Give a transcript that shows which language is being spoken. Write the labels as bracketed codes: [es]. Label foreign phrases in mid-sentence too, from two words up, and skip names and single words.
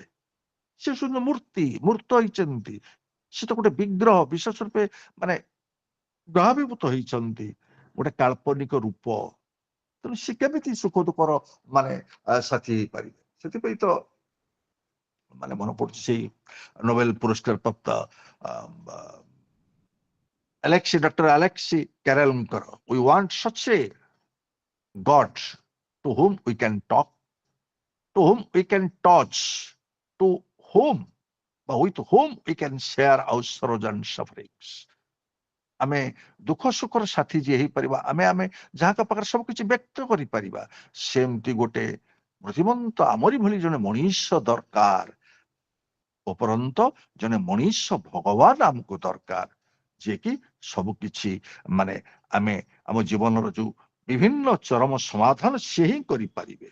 [or] ସେ ଶୁଦ୍ଧ ମୂର୍ତ୍ତ ହେଇଛନ୍ତି, ସେ ତ ଗୋଟେ ବିଗ୍ରହ, ବିଶେଷ ରୂପେ ମାନେ ଗ୍ରହାଭିଭୂତ ହେଇଛନ୍ତି, ଗୋଟେ କାଳ୍ପନିକ ରୂପ। ତେଣୁ ସେ କେମିତି ସୁଖ ଦୁଃଖର ମାନେ ସାଥୀ ହେଇପାରିବେ? ସେଥିପାଇଁ ତ ମାନେ ମନେ ପଡୁଛି ସେଇ ନୋବେଲ ପୁରସ୍କାର ପ୍ରାପ୍ତ ଡକ୍ଟର ଆଲେକ୍ସି କ୍ୟାରେଲଙ୍କର, [en] we want such a God to whom we can talk, to whom we can touch, to whom বা with whom we can share our sorrows and sufferings। [or] ଆମେ ଦୁଃଖ ସୁଖର ସାଥୀ ଯିଏ ହେଇପାରିବା, ଆମେ ଯାହାଙ୍କ ପାଖରେ ସବୁ କିଛି ବ୍ୟକ୍ତ କରିପାରିବା, ସେମିତି ଗୋଟେ ପ୍ରତିମନ୍ତ ଆମରି ଭଳି ଜଣେ ମଣିଷ ଦରକାର। ଉପରନ୍ତ ଜଣେ ମଣିଷ ଭଗବାନ ଆମକୁ ଦରକାର, ଯିଏକି ସବୁ କିଛି ମାନେ ଆମେ ଆମ ଜୀବନର ଯୋଉ ବିଭିନ୍ନ ଚରମ ସମାଧାନ ସେ ହିଁ କରିପାରିବେ।